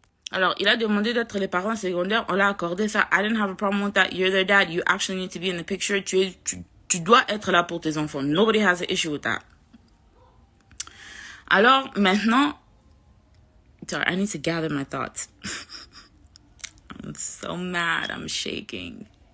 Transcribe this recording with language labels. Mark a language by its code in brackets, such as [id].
[fr] Alors, il a demandé d'être les parents secondaires. On l'a accordé ça. [en] I didn't have a problem with that. You're their dad. You actually need to be in the picture. [fr] Tu dois être là pour tes enfants. [en] Nobody has an issue with that. [fr] Alors, maintenant... [en] Sorry, I need to gather my thoughts. I'm so mad. I'm shaking.